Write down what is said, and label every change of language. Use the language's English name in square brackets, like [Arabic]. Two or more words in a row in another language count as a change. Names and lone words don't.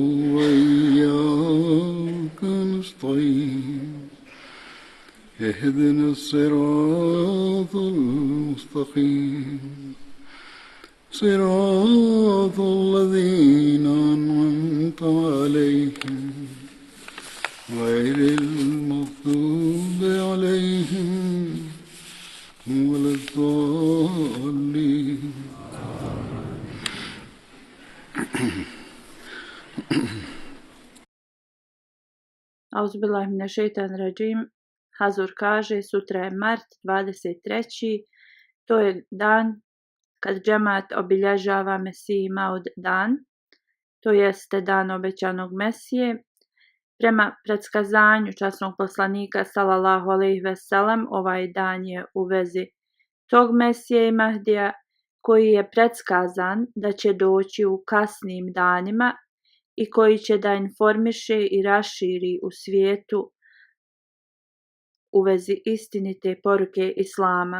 [Arabic] وإياك نستعين اهدنا الصراط المستقيم صراط الذين أنعمت عليهم غير المغضوب عليهم ولا الضالين. Auzubillahiminašeitanirradžim. [Bosnian] Hazur kaže, sutra je mart 23. To je dan kad džemat obilježava Mesiji Maud dan, to jeste dan obećanog Mesije. Prema predskazanju časnog poslanika [Arabic] صلى الله عليه وسلم, [Bosnian] ovaj dan je u vezi tog Mesije i Mahdija koji je predskazan da će doći u kasnim danima i koji će da informiše i raširi u svijetu u vezi istinite poruke Islama.